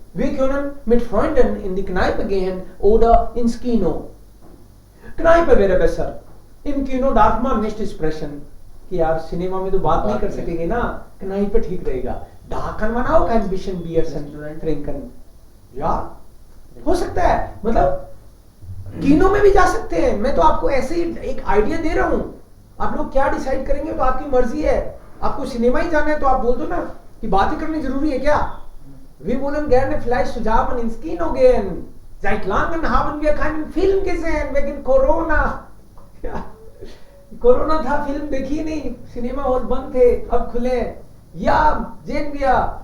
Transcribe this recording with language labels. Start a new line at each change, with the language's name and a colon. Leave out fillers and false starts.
German: Wir können mit Freunden in die Kneipe gehen oder ins Kino. Kneipe wäre besser. Im Kino darf man nicht sprechen.
Hindi: कि यार cinema में तो बात नहीं कर सकेंगे ना, Kneipe ठीक रहेगा.
German: Da kann man auch ein bisschen Bier trinken.
Hindi: या हो सकता है, मतलब कीनो में भी जा सकते हैं. मैं तो आपको ऐसे ही एक आइडिया दे रहा हूं. आप लोग क्या डिसाइड करेंगे तो आपकी मर्जी है. आपको सिनेमा ही जाना है तो आप बोल दो ना कि बात ही करनी जरूरी है क्या?
German: Wir wollen gerne vielleicht zusammen ins Kino gehen. Seit langem haben wir keinen Film gesehen wegen Corona.
Hindi: Ja, corona था, फिल्म देखी नहीं, सिनेमा हॉल बंद थे, अब खुले.
German: या sehen wir.